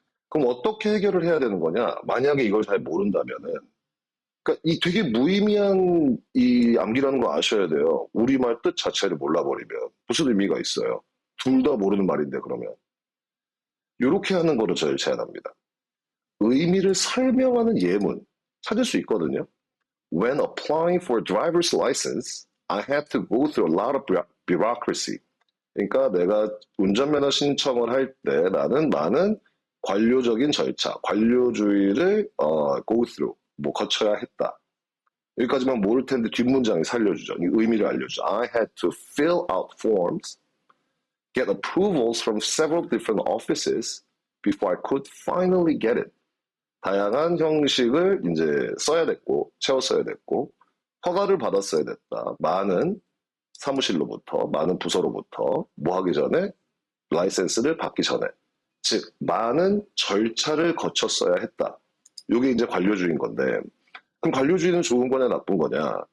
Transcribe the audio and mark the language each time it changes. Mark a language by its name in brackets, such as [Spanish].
[Korean] 그럼 어떻게 해결을 해야 되는 거냐? 만약에 이걸 잘 모른다면은 그러니까 이 되게 무의미한 이 암기라는 거 아셔야 돼요. 우리말 뜻 자체를 몰라버리면 무슨 의미가 있어요? 둘 다 모르는 말인데 그러면 이렇게 하는 거를 저를 제안합니다. 의미를 설명하는 예문 찾을 수 있거든요. [English] When applying for driver's license, I had to go through a lot of bureaucracy. [Korean] 그러니까 내가 운전면허 신청을 할 때 나는 많은 관료적인 절차, 관료주의를 [English] go through, [Korean] 뭐 거쳐야 했다. 여기까지만 모를 텐데 뒷문장이 살려주죠. 이 의미를 알려주죠. [English] I had to fill out forms, get approvals from several different offices before I could finally get it. [Korean] 다양한 형식을 이제 써야 됐고, 채웠어야 됐고, 허가를 받았어야 됐다. 많은 사무실로부터, 많은 부서로부터, 뭐 하기 전에, 라이센스를 받기 전에. 즉, 많은 절차를 거쳤어야 했다. 이게 이제 관료주의인 건데, 그럼 관료주의는 좋은 거냐, 나쁜 거냐?